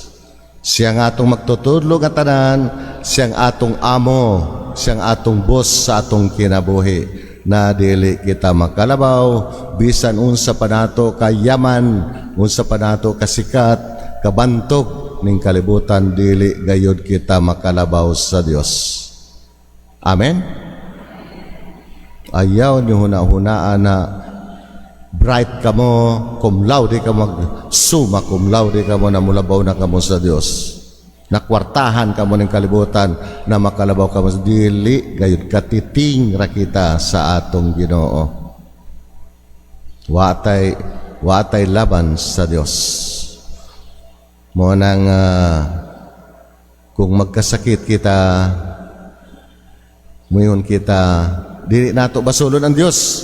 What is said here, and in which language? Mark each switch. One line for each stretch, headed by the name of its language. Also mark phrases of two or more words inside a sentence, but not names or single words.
Cebuano: Siyang atong magtutudlo nga tanan, siyang atong amo, siyang atong boss sa atong kinabuhi, na dili kita makalabaw bisan unsa pa nato kayaman, unsa pa nato kasikat, kabantog ning kalibutan, dili gayud kita makalabaw sa Dios. Amen. Ayaw ni huna-hunaan na bright ka mo,
Latin: cum laude
Cebuano: ka
Latin: summa cum laude
Cebuano: ka mo na mulabaw na ka mo sa Dios. Nakwartahan ka mo ng kalibutan na makalabaw ka mo sa dili, gayud katiting rakita sa atong Ginoo. Watay laban sa Dios. Mo nang kung magkasakit kita, muyon kita, dili nato basulon ang Dios.